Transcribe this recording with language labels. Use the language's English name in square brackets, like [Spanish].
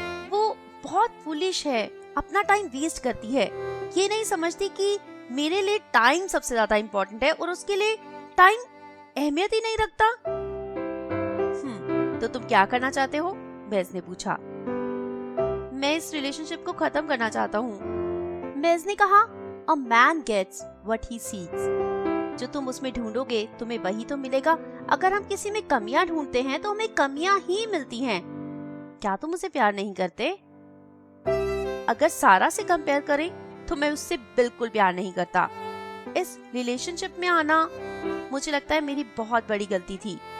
[Hindi] वो बहुत फुलिश है, अपना टाइम वेस्ट करती है, ये नहीं समझती कि मेरे लिए टाइम सबसे ज्यादा इम्पोर्टेंट है और उसके लिए टाइम अहमियत ही नहीं रखता। तो तुम क्या करना चाहते हो? मेस ने पूछा। मैं इस रिलेशनशिप को खत्म करना चाहता हूँ। मेस ने कहा, [English] A man gets what he seeks. [Hindi] जो तुम उसमें ढूंढोगे तुम्हें वही तो मिलेगा। अगर हम किसी में कमियां ढूंढते हैं तो हमें कमियां ही मिलती हैं। क्या तुम उसे प्यार नहीं करते? अगर सारा से कंपेयर करें तो मैं उससे बिल्कुल प्यार नहीं करता। इस रिलेशनशिप में आना मुझे लगता है मेरी बहुत बड़ी गलती थी।